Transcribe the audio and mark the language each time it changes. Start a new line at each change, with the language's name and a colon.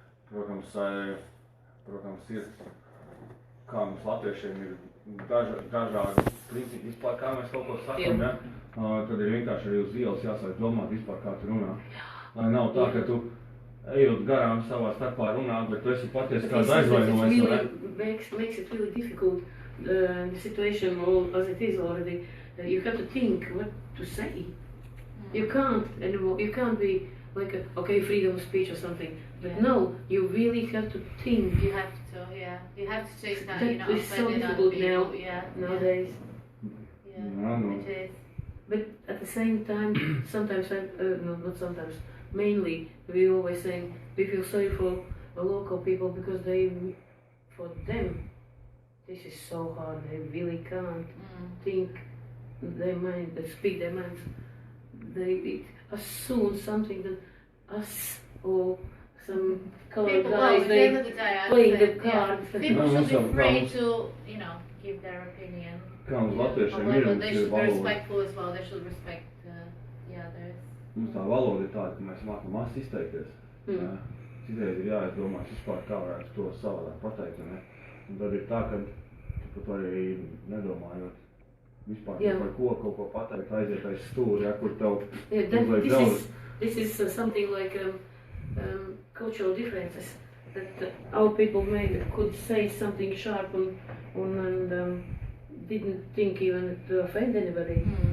Latvian: Protams, ir, kā mums latviešiem ir dažādi principi vispār, kā mēs kaut ko sakam, ja? Tad ir vienkārši arī uz ielas jāsāk domāt vispār, kā tu runā. Lai nav tā, ka tu ejot garām savā starpā runāt, bet tu esi patiesi kāds aizvainojis, vai ne?
English: Makes it really difficult, the situation as it is already. You have to think what to say. You can't anymore, you can't be like, freedom of speech or something. But no, you really have to think. You have to, yeah. You have to take that, That is so difficult now, nowadays. Yeah, it is. But at the same time, sometimes, not sometimes, mainly, we always saying we feel sorry for the local people because for them, this is so hard. They really can't think their mind, speak their minds. They assume something that us or some colored guys, they playing the cards. People should be free to, give their opinion. However, they should be respectful as well. They should respect the others.
Latvian: Mums tā valoda ir tāda, ka mēs mākam maz izteikties. Citreiz ir jāizdomās vispār, kā varētu to savādāk pateikt, ne? Un tad ir tā, ka tu par to arī nedomājot, vispār Jā. par ko kaut ko pateikt, aiziet aiz stūri, ja, kur tev
English: Yeah,
Latvian: uzliek daudz.
English: this is something like cultural differences that our people could say something sharp and didn't think even to offend anybody.